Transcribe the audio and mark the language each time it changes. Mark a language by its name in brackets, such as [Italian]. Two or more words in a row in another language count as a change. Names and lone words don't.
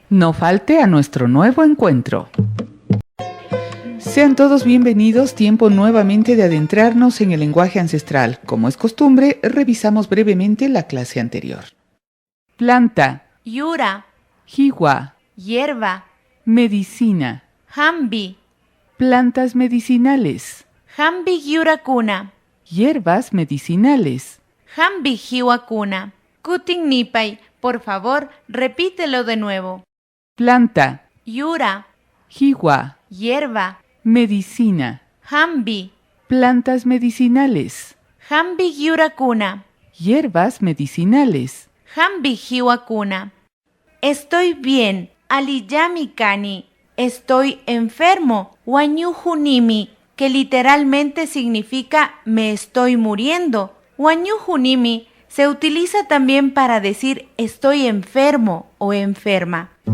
[Spanish] No falte a nuestro nuevo encuentro. Sean todos bienvenidos, tiempo nuevamente de adentrarnos en el lenguaje ancestral. Como es costumbre, revisamos brevemente la clase anterior. Planta, [Quechua] Yura, jiwa, [Spanish] hierba, medicina, [Quechua] hambi, [Spanish] plantas medicinales, [Quechua] hambi yurakuna, [Spanish] hierbas medicinales, [Quechua] hambi hiwakuna. Kutin nipay, [Spanish] por favor, repítelo de nuevo. planta, [Quechua] Yura, jiwa, [Spanish] hierba, medicina, [Quechua] hambi, [Spanish] plantas medicinales, [Quechua] hambi yurakuna, [Spanish] hierbas medicinales, [Quechua] hambi hiwakuna. [Spanish] Estoy bien, [Quechua] aliyami kani. [Spanish] Estoy enfermo, wanyuhunimi, que literalmente significa me estoy muriendo. Wanyuhunimi se utiliza también para decir estoy enfermo o enferma.